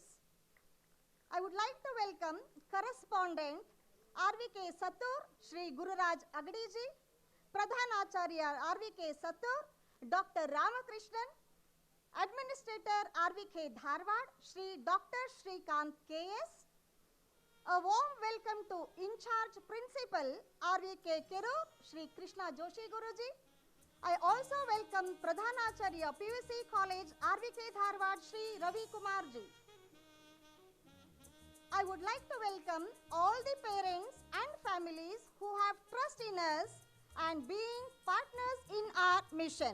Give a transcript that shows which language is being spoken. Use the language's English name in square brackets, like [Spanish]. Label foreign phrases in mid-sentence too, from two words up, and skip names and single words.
[English] I would like to welcome Correspondent RVK Satur, Shri Gururaj Agdiji, Pradhanacharya RVK Satur, Dr. Ramakrishnan, Administrator RVK Dharwad, Shri Dr. Shrikant KS. A warm welcome to In Charge Principal RVK Kerur, Shri Krishna Joshi Guruji. I also welcome Pradhanacharya PVC College, RVK Dharwad, Shri Ravi Kumarji. I would like to welcome all the parents and families who have trust in us and being partners in our mission.